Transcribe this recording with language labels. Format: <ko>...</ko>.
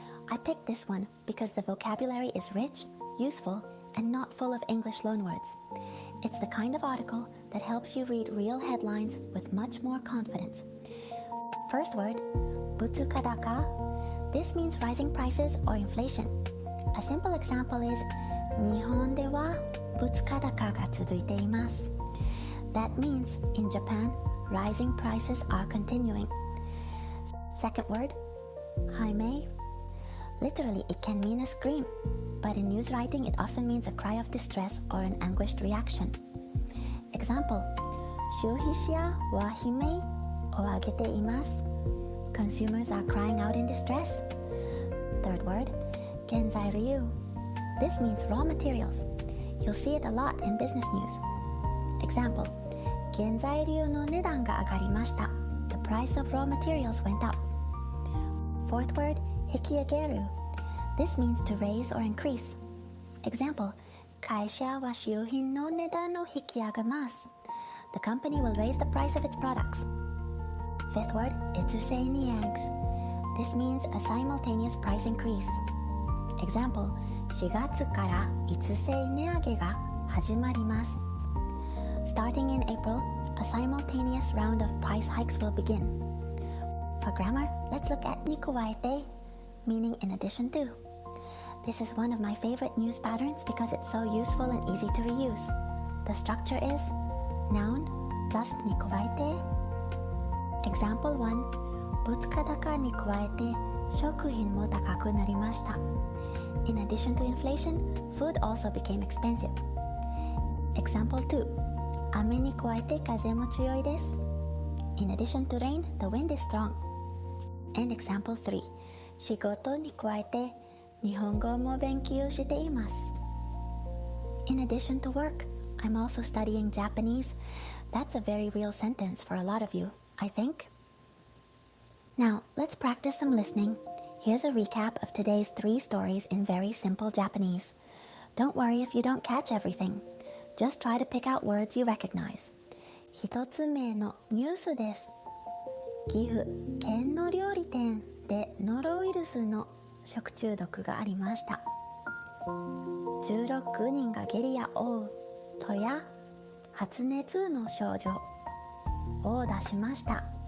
<en>I picked this one because the vocabulary is rich, useful, and not full of English loanwords. It's the kind of article that helps you read real headlines with much more confidence. First word, bukka-daka. This means rising prices or inflation.</en> <ja>A simple example is 日本では物価高が続いています.</ja> <en>That means in Japan, rising prices are continuing. Second word, himei. Literally, it can mean a scream, but in news writing, it often means a cry of distress or an anguished reaction.</en> <ja>Example, 消費者は悲鳴を上げています.</ja> <en>Consumers are crying out in distress. Third word, genzairyou. This means raw materials. You'll see it a lot in business news.</en> <ja>Example, 原材料の値段が上がりました.</ja> <en>The price of raw materials went up. Fourth word, hikiageru. This means to raise or increase.</en> <ja>Example, 会社は商品の値段を引き上げます.</ja> <en>The company will raise the price of its products. Fifth word, issei neage. This means a simultaneous price increase.</en> <ja>Example, 4月から一斉値上げが始まります.</ja> <en>Starting in April, a simultaneous round of price hikes will begin. For grammar, let's look at に加えて, meaning in addition to. This is one of my favorite news patterns because it's so useful and easy to reuse. The structure is noun plus に加えて.</en> <ja>Example 1, 物価高に加えて食品も高くなりました.</ja> <en>In addition to inflation, food also became expensive.</en> <ja>Example 2, 雨に加えて風も強いです.</ja> <en>In addition to rain, the wind is strong.</en> <ja>And example 3, 仕事に加えて日本語も勉強しています.</ja> <en>In addition to work, I'm also studying Japanese. That's a very real sentence for a lot of you, I think. Now, let's practice some listening. Here's a recap of today's 3 stories in very simple Japanese. Don't worry if you don't catch everything. Just try to pick out words you recognize.</en> <ja>1つ目のニュースです. 岐阜県の料理店でノロウイルスの食中毒がありました. 16人が下痢や嘔吐や発熱の症状を出しました.</ja>